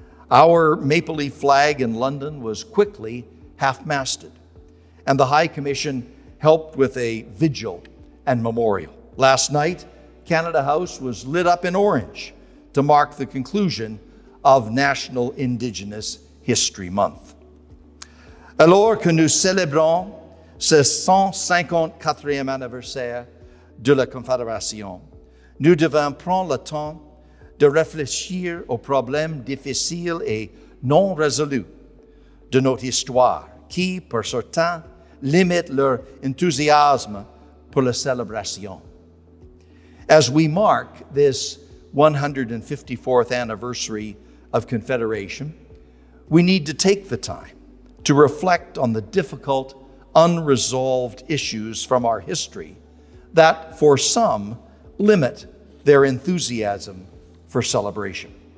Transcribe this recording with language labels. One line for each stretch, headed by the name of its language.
English: Our maple leaf flag in London was quickly half-masted, and the High Commission helped with a vigil and memorial. Last night, Canada House was lit up in orange to mark the conclusion of National Indigenous History Month.
French: Alors que nous célébrons ce 154e anniversaire de la Confédération, nous devons prendre le temps de réfléchir aux problèmes difficiles et non résolus de notre histoire, qui, pour certains, limitent leur enthousiasme pour la célébration.
English: As we mark this 154th anniversary of Confederation, we need to take the time to reflect on the difficult, unresolved issues from our history that, for some, limit their enthusiasm for celebration.